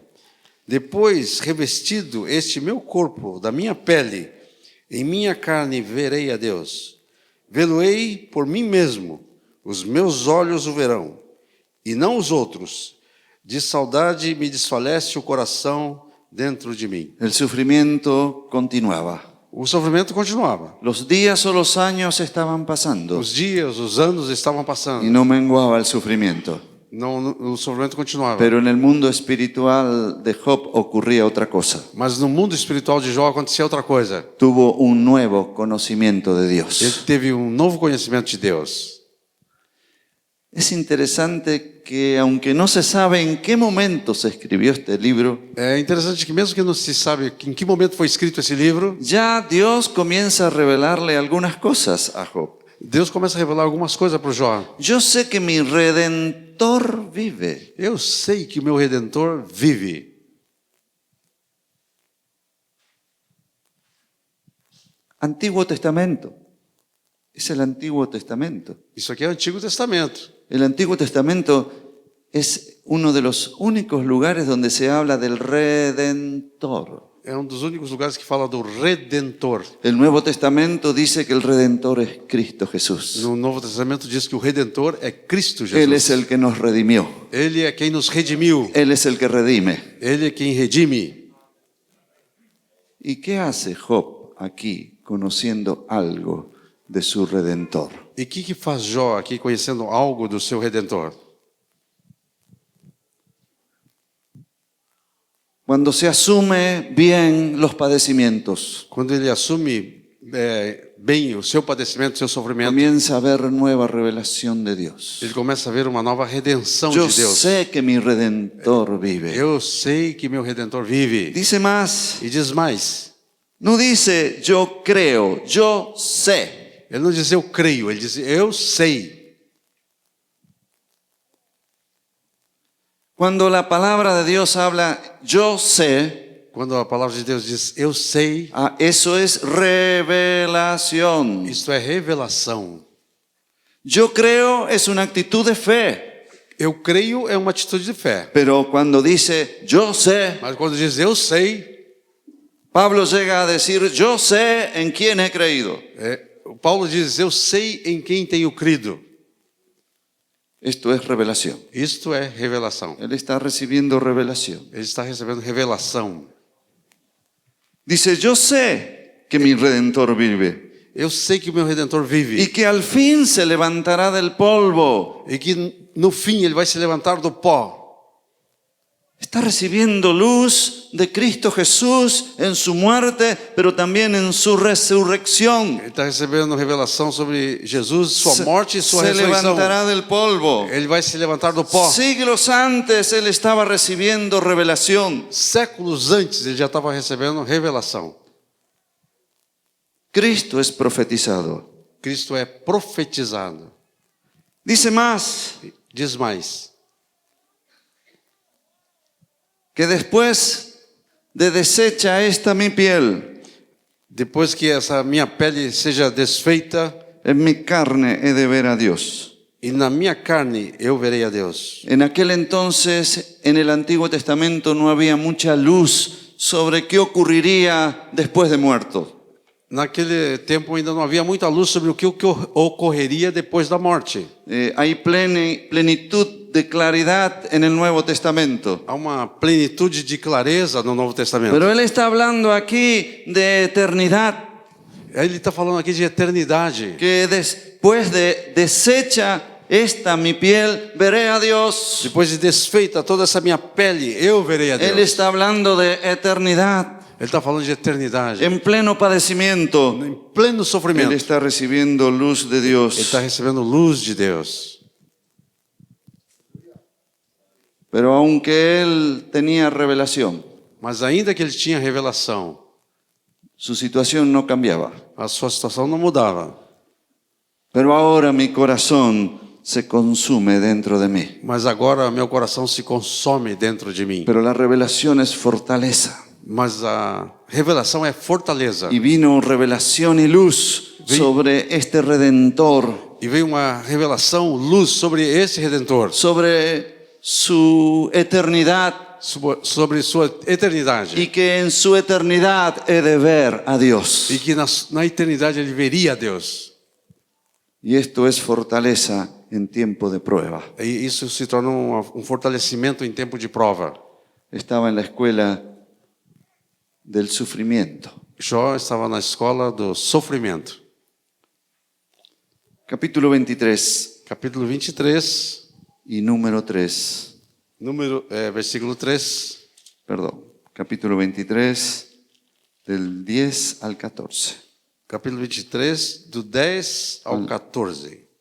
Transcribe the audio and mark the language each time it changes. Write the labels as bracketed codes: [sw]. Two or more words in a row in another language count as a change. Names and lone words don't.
[pt] Depois, revestido este meu corpo da minha pele, em minha carne verei a Deus. Vê-lo-ei por mim mesmo, os meus olhos o verão, e não os outros. De saudade me desfalece o coração dentro de mim. [es] El sufrimiento continuaba. [pt] O sofrimento continuava. [es] Los días o los años estaban pasando [pt] Os dias, os anos estavam passando. [es] y no menguaba el sufrimiento. [pt] Não, o sofrimento continuava. [es] Pero en el mundo espiritual de Job ocurría otra cosa. [pt] Mas no mundo espiritual de Jó acontecia outra coisa. [es] Tuvo un nuevo conocimiento de [pt] Ele [es] Dios. [pt] teve novo conhecimento de Deus. [es] Es interesante que aunque no se sabe en qué momento se escribió este libro, [pt] É interessante que mesmo que não se sabe em que momento foi escrito esse livro, [es] ya Dios comienza a revelarle algunas cosas a Job. [pt] Deus começa a revelar algumas coisas para o Jó. [es] Yo sé que mi Redentor vive. [pt] Eu sei que o meu Redentor vive. [es] Antiguo Testamento. Es el Antiguo Testamento. [pt] Isso aqui é o Antigo Testamento. [es] El Antiguo Testamento es uno de los únicos lugares donde se habla del Redentor. [pt] É um dos únicos lugares que fala do Redentor. [es] El Nuevo Testamento dice que el Redentor es Cristo Jesús. [pt] No Novo Testamento diz que o Redentor é Cristo [es] Él es [pt] Jesus. [es] el que nos redimió. [pt] Ele é quem nos redimiu. [es] Él es el que redime. [pt] Ele é quem redime. [es] ¿Y qué hace Job aquí conociendo algo de su Redentor? [pt] E o que faz Jó aqui conhecendo algo do seu Redentor? [es] Cuando se asume bien los padecimientos, [pt] Quando ele assume bem o seu padecimento, o seu sofrimento, [es] comienza a ver nueva revelación de Dios. [pt] ele começa a ver uma nova redenção [es] Yo [pt] de Deus. [es] sé que mi Redentor vive. [pt] Eu sei que meu Redentor vive. [es] Dice más, [pt] E diz mais. [es] no dice yo creo, yo sé. [pt] Ele não diz eu creio, ele diz eu sei. [es] Cuando la palabra de Dios habla yo sé, [pt] Quando a palavra de Deus diz eu sei, [es] eso es revelación. [pt] isto é revelação. [es] Yo creo es una actitud de fe, [pt] Eu creio é uma atitude de fé. [es] pero cuando dice yo sé, [pt] Mas quando diz eu sei, [es] Pablo llega a decir yo sé en quién he creído. [pt] Paulo diz eu sei em quem tenho crido. [es] Esto es revelación. [pt] Isto é revelação. [es] Él está recibiendo revelación. [pt] Ele está recebendo revelação. [es] Dice yo sé que mi Redentor vive [pt] Eu sei que o meu Redentor vive. [es] y que al fin se levantará del polvo. [pt] E que no fim ele vai se levantar do pó. [es] Está recibiendo luz de Cristo Jesús en su muerte, pero también en su resurrección. [pt] Ele está recebendo revelação sobre Jesus, sua morte e sua [es] Se [pt] ressurreição. [es] levantará del polvo. [pt] Ele vai se levantar do pó. [es] Siglos antes él estaba recibiendo revelación. [pt] Séculos antes ele já estava recebendo revelação. [es] Cristo es profetizado. [pt] Cristo é profetizado. [es] Dice más, [pt] Diz mais. [es] que después de deshecha esta mi piel, [pt] Depois que essa minha pele seja desfeita, [es] en mi carne he de ver a Dios. [pt] e na minha carne eu verei a Deus. [es] En aquel entonces, en el Antiguo Testamento, no había mucha luz sobre qué ocurriría después de muerto. [pt] Naquele tempo ainda não havia muita luz sobre o que ocorreria depois da morte. [es] Hay plenitud de claridad en el Nuevo Testamento. [pt] Há uma plenitude de clareza no Novo Testamento. [es] Pero él está hablando aquí de eternidad, [pt] Ele está falando aqui de eternidade. [es] que después de deshecha esta mi piel, veré a Dios. [pt] Depois de desfeita toda essa minha pele, eu verei a Deus. [es] Él está hablando de eternidad, [pt] Ele está falando de eternidade. [es] en pleno padecimiento. [pt] Em pleno [es] Él [pt] sofrimento. [es] está recibiendo luz de [pt] Ele [es] Dios. [pt] está recebendo luz de Deus. [es] Pero aunque él tenía revelación, [pt] Mas ainda que ele tinha revelação, [es] su situación no cambiaba. [pt] a sua situação não mudava. [es] Pero ahora mi corazón se consume dentro de mí. [pt] Mas agora meu coração se consome dentro de mim. [es] Pero la revelación es fortaleza. [pt] Mas a revelação é fortaleza. [es] Y vino revelación y luz sobre este Redentor, [pt] E veio uma revelação, luz sobre esse Redentor. [es] sobre su eternidad, [pt] Sobre sua eternidade. [es] y que en su eternidad he de ver a Dios. [pt] E que na eternidade ele veria a Deus. [es] Y esto es fortaleza en tiempo de prueba. [pt] E isso se torna um fortalecimento em tempo de prova. [es] Estaba en la escuela del sufrimiento. [pt] Jó estava na escola do sofrimento. [es] Capítulo 23 [pt] Capítulo 23, [es] y número 3. [pt] versículo 3. [es] Perdón. Capítulo 23 del 10 al 14. [pt] Capítulo 23, do 10 ao 14.